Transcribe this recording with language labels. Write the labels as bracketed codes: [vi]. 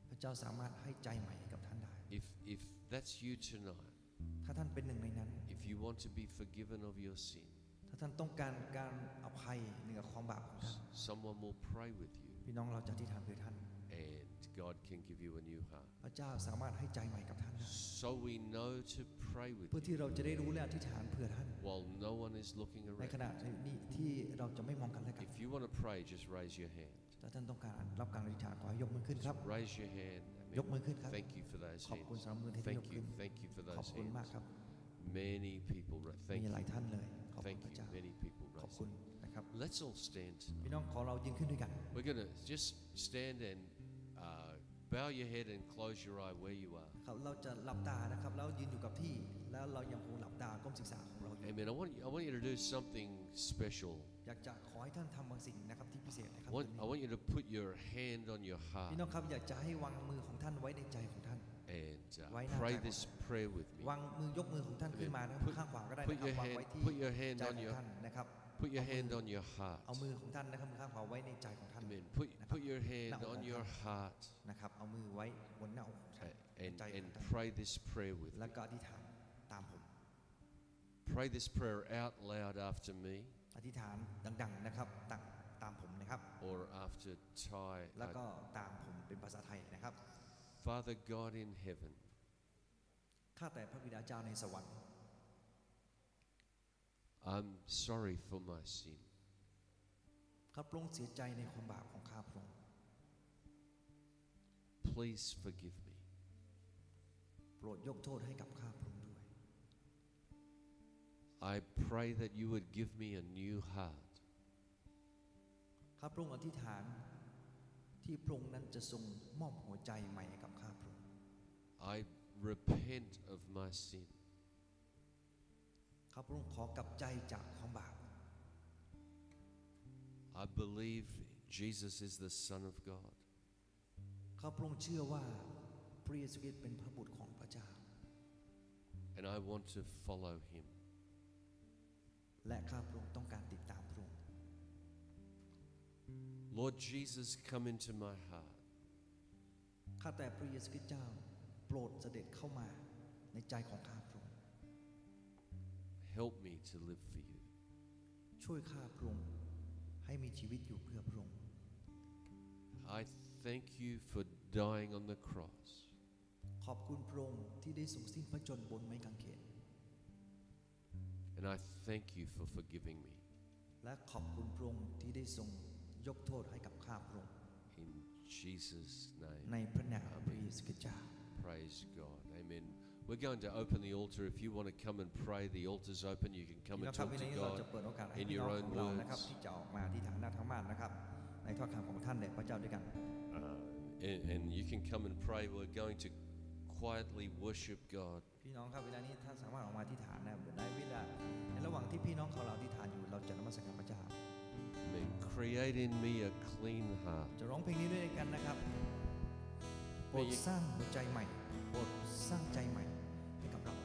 [th] พระเจ้าสามารถให้ใจใหม่ให้กับท่านได้ [en] If that's you tonight, [th] ถ้าท่านเป็นหนึ่งในนั้น [en] if you want to be forgiven of your sin, [th] ถ้าท่านต้องการการอภัยเหนือความบาปของท่าน [en] someone will pray with you, [th] พี่น้องเราจะอธิษฐานเพื่อท่าน [en] and God can give you a new heart. [th] พระเจ้าสามารถให้ใจใหม่กับท่านได้ [en] So we know to pray with [th] เพื่อ [en] you [th] ที่เราจะได้รู้และอธิษฐานเพื่อท่าน [en] while no one is looking [th] ในข [en] around. [th] ณะนี้ที่เราจะไม่มองกันและกัน [en] If you want to pray, just raise your hand. [th] ถ้าท่านต้องการรับการอธิษฐานขอให้ยกมือขึ้นครับ [en] Raise your hand. [th] ยกมือขึ้นครับ [en] Thank you for those [th] ขอบคุณ [en] hands. [th] สำหรับมือที่ย [en] Thank [th] กขึ้ [en] you. [th] น [en] Thank you for [th] ขอบ [en] those [th] คุณมาก [en] hands. [th] ครับ [en] Many people. Thank [th] มีหลาย [en] you. [th] ท่านเลยขอบคุณ [en] Thank [th] พระ [en] you. [th] เจ้า [en] Many people [th] ขอบ [en] raise. [th] คุณนะครับ [en] Let's all stand. [th] พี่น้องขอเรายืนขึ้นด้วยกัน [en] We're going to just stand and bow your head and close your eye where you are. [th] ครับเราจะหลับตานะครับแล้วยืนอยู่กับที่แล้วเรายังคงหลับตาก้มศีรษะของเราอยู่ [en] Amen. I want you to do something special. [th] อยากจะขอให้ท่านทำบางสิ่งนะครับที่พิเศษนะครับ [en] I want you to put your hand on your [th] พี่ [en] heart [th] น้องครับอยากจะให้วางมือของท่านไว้ในใจของท่าน [en] and Why not? pray this prayer with me. [th] วางมือยกมือของท่านขึ้นมานะครับมือข้างขวาก็ได้นะครับวางไว้ที่ [en] put your hand [th] ใจ [en] on [th] ของ [en] your [th] ท่านนะครับ [en] put your hand on your heart. [th] เอามือของท่านนะครับมือข้างขวาไว้ในใจของท่าน [en] Amen. [th] นะครับ [en] Put your hand on your heart [th] นะครับเอามือไว้บนหน้าอกของท่าน [en] and [th] ใจของท่าน [en] pray this prayer with me. [th] แล้วก็อธิษฐานตามผม [en] Pray this prayer out loud after me [th] อธิษฐานดังๆนะครับตามผมนะครับ [en] or after Thai. [th] แล้วก็ตามผมเป็นภาษาไทยนะครับ [en] Father God in heaven, [th] ข้าแต่พระบิดาเจ้าในสวรรค์ [en] I'm sorry for my sin. [th] ข้าพระองค์เสียใจในความบาปของข้าพระองค์ [en] Please forgive me. [th] โปรดยกโทษให้กับข้าพระองค์ด้วย [en] I pray that you would give me a new heart. [th] ข้าพระองค์อธิษฐานที่พระองค์นั้นจะทรงมอบหัวใจใหม่ให้กับข้าพระองค์ [en] I repent of my sin. [th] ข้าพระองค์ขอกลับใจจากความบาป [en] I believe Jesus is the Son of God. [th] ข้าพระองค์เชื่อว่าพระเยซูคริสต์เป็นพระบุตรของพระเจ้า [en] And I want to follow him. [th] และข้าพระองค์ต้องการติดตามพระองค์ [en] Lord Jesus, come into my heart. [th] ข้าแต่พระเยซูคริสต์เจ้าโปรดเสด็จเข้ามาในใจของข้าพระองค์ [en] Help me to live for you. [th] ช่วยข้าพระองค์ให้มีชีวิตอยู่เพื่อพระองค์ [en] I thank you for dying on the cross. [th] ขอบคุณพระองค์ที่ได้ทรงสิ้นพระชนม์บนไม้กางเขน [en] And I thank you for forgiving me. [th] และขอบคุณพระองค์ที่ได้ทรงยกโทษให้กับข้าพระองค์ [en] In Jesus' [th] ใน [en] name. [th] พระนามพระเยซูคริสต์เจ้า [en] Praise God. Amen. We're going to open the altar. If you want to come and pray, the altar's open. You can come [th] พี่ [en] and [th] น้องครับ [en] talk [th] วัน [en] to [th] นี้เรา [en] God [th] จะเปิดโอกาสให้ [en] in [th] พี่ [en] your [th] น้อง [en] own [th] ของเรานะครับ [en] words. [th] ที่จะออกมาที่ฐานหน้าธรรมานนะครับในถ้อยคำของท่านแด่พระเจ้าด้วยกัน [en] And you can come and pray. We're going to quietly worship God. [th] พี่น้องครับเวลานี้ท่านสามารถออกมาที่ฐานได้ในเวลาในระหว่างที่พี่น้องของเราที่ฐานอยู่เราจะนมัสการพระเจ้า [en] Amen. Create in me a clean heart. [th] จะร้องเพลงนี้ด้วยกันนะครับโปรดสร้างหัวใจใหม่โปรดสร้างใจใหม่ให้กับเรา